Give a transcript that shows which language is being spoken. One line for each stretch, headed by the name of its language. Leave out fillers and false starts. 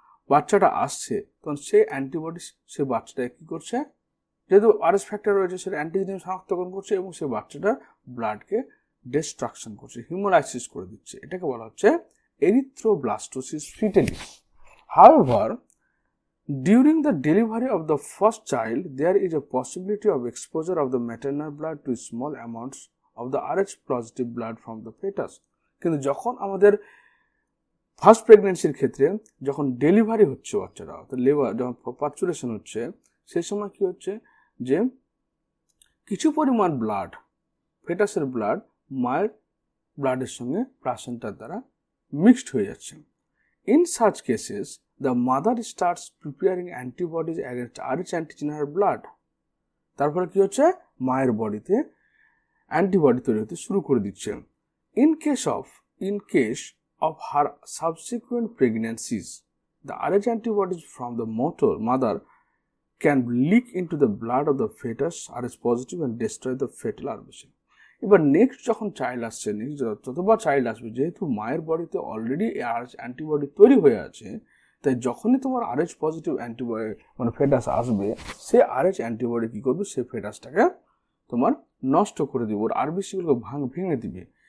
Bangla: বাচ্চাটা আসছে তখন সেই অ্যান্টিবডি সে বাচ্চাটাকে কি করছে, যেহেতু আরএস ফ্যাক্টর রয়েছে সেটা অ্যান্টিজেন শনাক্তকরণ করছে এবং সে বাচ্চাটার ব্লাডকে ডিস্ট্রাকশন করছে, হিমোলাইসিস করে দিচ্ছে। এটাকে বলা হচ্ছে erythroblastosis fetalis.
English: However, during the delivery of the first child, there is a possibility of exposure of the maternal blood to small amounts of the Rh positive blood from the fetus.
Bangla: কিন্তু যখন আমাদের first প্রেগনেন্সির ক্ষেত্রে যখন delivery হচ্ছে বাচ্চারা, অর্থাৎ labour যখন পার্চুরেশন হচ্ছে, সেই সময় কি হচ্ছে যে কিছু পরিমাণ ব্লাড, ফেটাসের ব্লাড মায়ের ব্লাডের সঙ্গে প্লাসেন্টার দ্বারা মিক্সড হয়ে যাচ্ছে।
English: In such cases, the mother starts preparing antibodies against Rh antigen in her blood.
Bangla: তারপরে কি হচ্ছে, মায়ের বডিতে অ্যান্টিবডি তৈরি হতে শুরু করে দিচ্ছে।
English: In case of her subsequent pregnancies, the Rh antibodies from the mother can leak into the blood of the fetus, Rh positive, and destroy the fetal RBC.
Bangla: এবার নেক্সট যখন চাইল্ড আসছে, নেক্সট যতবার child আসবে, যেহেতু মায়ের বডিতে already আরএচ antibody তৈরি হয়ে আছে, তাই যখনই তোমার আরএচ পজিটিভ অ্যান্টিবডি মানে ফেটাস আসবে, সে আরএচ অ্যান্টিবডি কি করবে, সে ফেটাসটাকে তোমার নষ্ট করে দিবে, ওর আরবিসিগুলোকে ভেঙে দিবে।